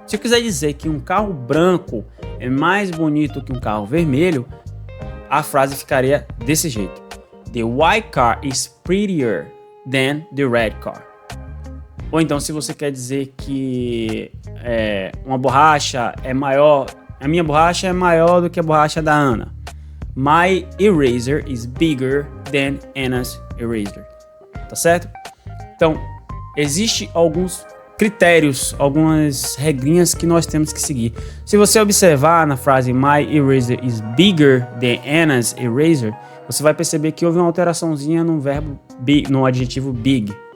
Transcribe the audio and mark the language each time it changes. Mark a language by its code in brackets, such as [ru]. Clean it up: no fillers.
[pt] Se eu quiser dizer que um carro branco é mais bonito que um carro vermelho, a frase ficaria desse jeito: [en] The white car is prettier than the red car. [pt] Ou então, se você quer dizer que uma borracha é maior, a minha borracha é maior do que a borracha da Ana. [en] My eraser is bigger than Anna's eraser. [pt] Tá certo? Então, existem alguns critérios, algumas regrinhas que nós temos que seguir. Se você observar na frase [en] My eraser is bigger than Anna's eraser, [pt] você vai perceber que houve uma alteraçãozinha no verbo no adjetivo big.